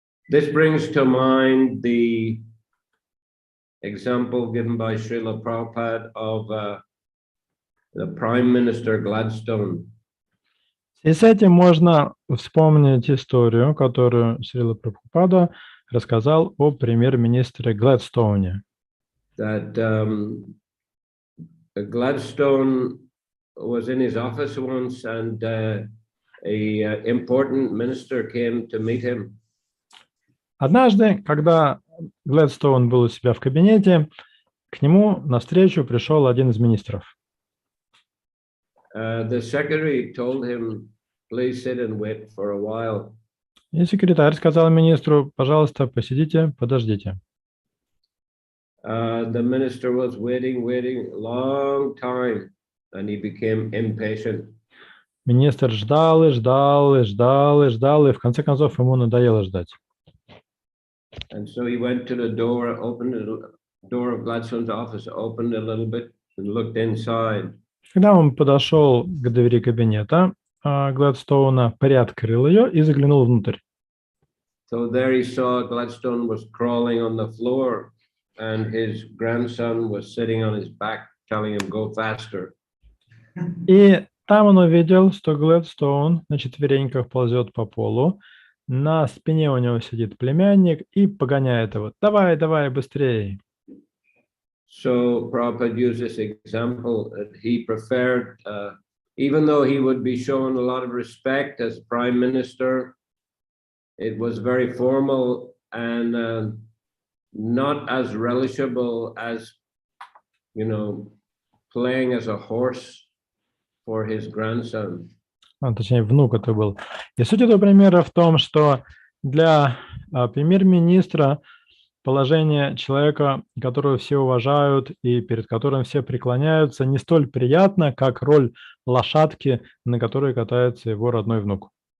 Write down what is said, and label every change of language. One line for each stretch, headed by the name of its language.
English: This brings to mind the example given by Srila Prabhupada of the Prime Minister Gladstone.
Russian: И с этим можно вспомнить историю, которую Шрила Прабхупада рассказал о премьер-министре Гладстоуне.
English: That Gladstone was in his office once, and a important minister came to meet him.
Russian: Однажды, когда Гладстоун был у себя в кабинете, к нему навстречу пришел один из министров.
English: The secretary told him, "Please sit and wait for a while."
Russian: И секретарь сказал министру: пожалуйста, посидите, подождите.
English: The minister was waiting a long time, and he became impatient.
Russian: Министр ждал и ждал и ждал и ждал, и в конце концов ему надоело ждать.
English: And so he went to the door, opened the door of Gladstone's office, opened a little bit, and looked inside.
Russian: Когда он подошел к двери кабинета Гладстоуна, приоткрыл ее и заглянул внутрь.
English: So there he saw Gladstone was crawling on the floor, and his grandson was sitting on his back, telling him, "Go faster."
Russian: И там он увидел, что Гладстоун на четвереньках ползет по полу, на спине у него сидит племянник и погоняет его. Давай, давай, быстрее.
English: So Prabhupada used this example that he preferred, even though he would be shown a lot of respect as prime minister, it was very formal and not as relishable as, playing as a horse for his grandson.
Russian: Точнее, внук это был. И суть этого примера в том, что для премьер-министра положение человека, которого все уважают и перед которым все преклоняются, не столь приятно, как роль лошадки, на которой катается его родной внук.